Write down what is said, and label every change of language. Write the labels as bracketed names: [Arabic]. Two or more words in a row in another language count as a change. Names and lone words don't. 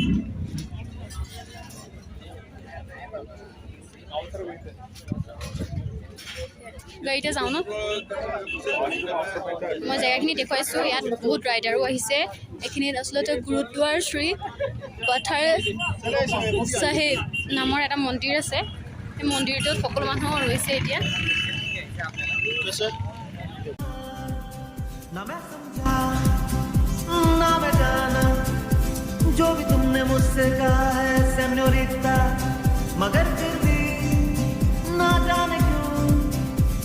[Assamese] গাড়ীতে যাওঁ ন মই জেগাখিনি দেখুৱাইছোঁ ইয়াত বহুত ৰাইডাৰো আহিছে এইখিনিত আচলতে গুৰুদ্বাৰ শ্ৰী পথাৰ চাহেব নামৰ এটা মন্দিৰ আছে সেই মন্দিৰটোত সকলো মানুহ ৰৈছে এতিয়া [Hindi] ना मैं समझा ना मैं जाना जो भी तुमने मुझसे कहा है सेन्योरिटा मगर फिर भी ना जाने क्यों